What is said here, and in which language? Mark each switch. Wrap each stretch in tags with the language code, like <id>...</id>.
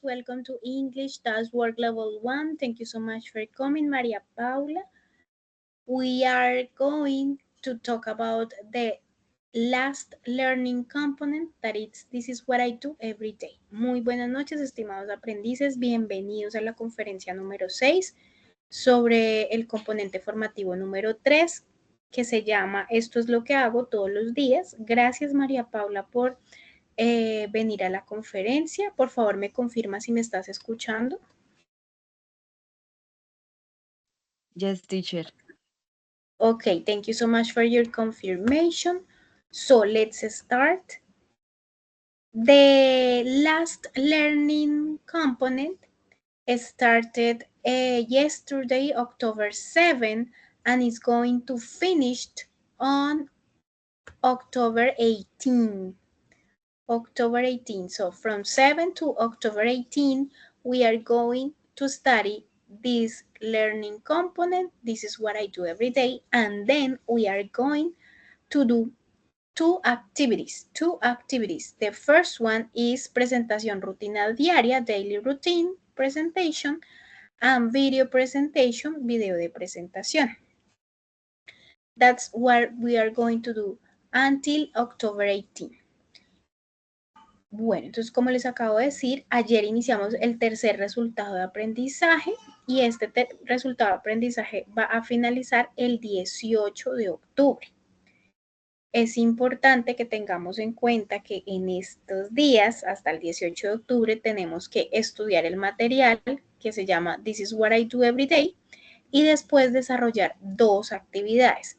<en>Welcome to English Does Work Level 1. Thank you so much for coming, Maria Paula. We are going to talk about the last learning component, this is what I do every day.</en> <es>Muy buenas noches, estimados aprendices. Bienvenidos a la conferencia número 6 sobre el componente formativo número 3, que se llama Esto es lo que hago todos los días. Gracias, María Paula, por venir a la conferencia. Por favor, me confirma si me estás escuchando.</es> <en>Yes, teacher. Okay, thank you so much for your confirmation. So let's start. The last learning component started yesterday, October 7, and is going to finish on October 18. October 18. So from 7 to October 18, we are going to study this learning component. This is what I do every day. And then we are going to do two activities. The first one is</en> <es>presentación rutina diaria,</es> <en>daily routine presentation, and video presentation,</en> <es>video de presentación.</es> <en>That's what we are going to do until October 18.</en> <es>Bueno, entonces como les acabo de decir, ayer iniciamos el tercer resultado de aprendizaje y este resultado de aprendizaje va a finalizar el 18 de octubre. Es importante que tengamos en cuenta que en estos días, hasta el 18 de octubre, tenemos que estudiar el material que se llama This is what I do every day y después desarrollar dos actividades.</es>